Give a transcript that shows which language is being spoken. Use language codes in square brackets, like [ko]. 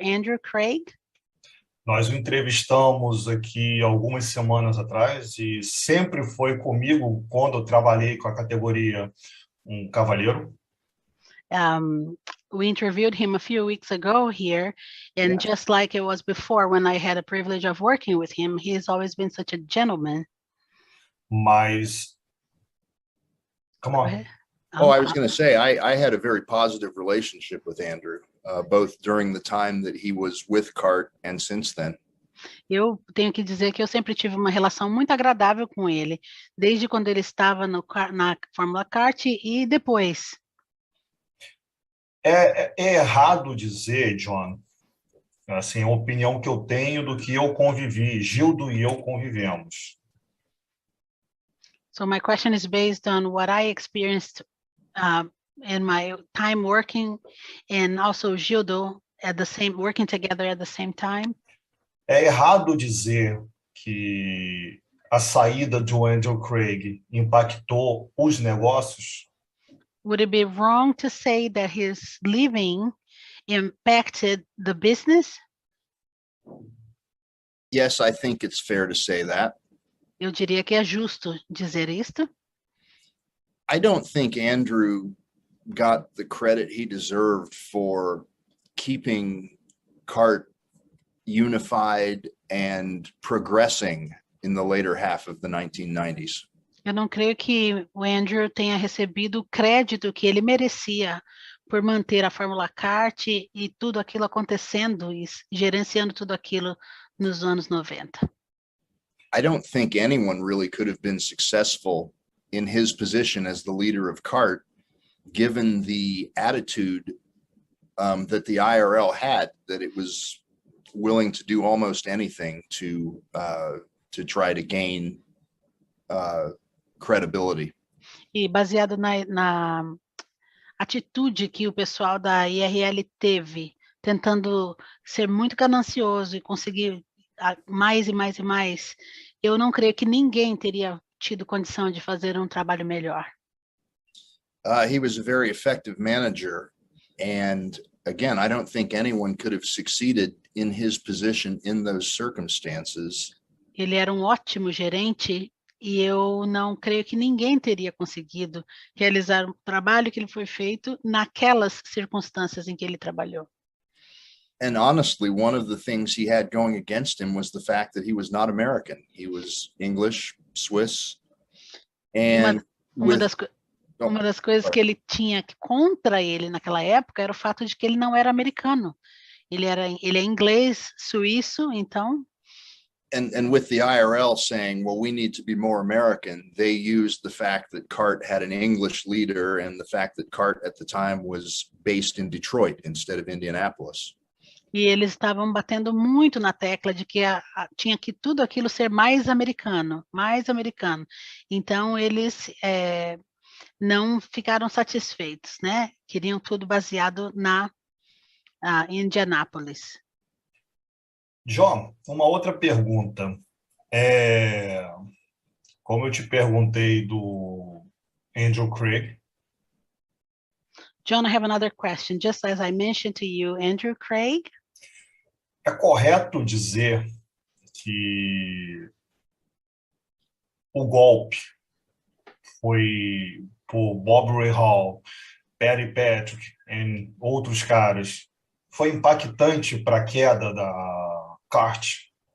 [en] Andrew Craig. [pt] Nós o entrevistamos aqui algumas semanas atrás e sempre foi comigo quando eu trabalhei com a categoria cavalheiro. [en] We interviewed him a few weeks ago here, and just like it was before when I had the privilege of working with him, he's always been such a gentleman. [pt] Mas, [en] come on. Oh, I was going to say, I had a very positive relationship with Andrew, both during the time that he was with CART and since then. [pt] Eu tenho que dizer que eu sempre tive uma relação muito agradável com ele, desde quando ele estava na Fórmula Kart e depois. É errado dizer, John, assim, a opinião que eu tenho do que eu convivi, Gildo e eu convivemos. [en] So my question is based on what I experienced in my time working, and also Gildo working together at the same time. [pt] É errado dizer que a saída do Andrew Craig impactou os negócios? [en] Would it be wrong to say that his leaving impacted the business? Yes, I think it's fair to say that. [pt] Eu diria que é justo dizer isto. [en] I don't think Andrew got the credit he deserved for keeping CART unified and progressing in the later half of the 1990s. [pt] Eu não creio que o Andrew tenha recebido o crédito que ele merecia por manter a Fórmula Kart e tudo aquilo acontecendo e gerenciando tudo aquilo nos anos 90. [en] I don't think anyone really could have been successful in his position as the leader of CART, given the attitude that the IRL had, that it was willing to do almost anything to try to gain credibility. [pt] E baseado na atitude que o pessoal da IRL teve, tentando ser muito ganancioso e conseguir mais e mais e mais, eu não creio que ninguém teria tido condição de fazer um trabalho melhor. [en] He was a very effective manager, and again, I don't think anyone could have succeeded in his position in those circumstances. [pt] Ele era um ótimo gerente e eu não creio que ninguém teria conseguido realizar o trabalho que ele foi feito naquelas circunstâncias em que ele trabalhou. [en] And honestly, one of the things he had going against him was the fact that he was not American. He was English, Swiss, and [pt] uma das coisas que ele tinha contra ele naquela época era o fato de que ele não era americano. Ele é inglês, suíço, então. [en] And with the IRL saying, well, we need to be more American, they used the fact that CART had an English leader and the fact that CART at the time was based in Detroit instead of Indianapolis. [pt] E eles estavam batendo muito na tecla de que tinha que tudo aquilo ser mais americano, mais americano. Então, eles não ficaram satisfeitos, né? Queriam tudo baseado na Indianápolis. John, uma outra pergunta. Como eu te perguntei do Andrew Craig. [en] John, I have another question. Just as I mentioned to you, Andrew Craig, [pt] É correto dizer que o golpe foi por Bob Rahal, Perry Patrick e outros caras, foi impactante para a queda da kart?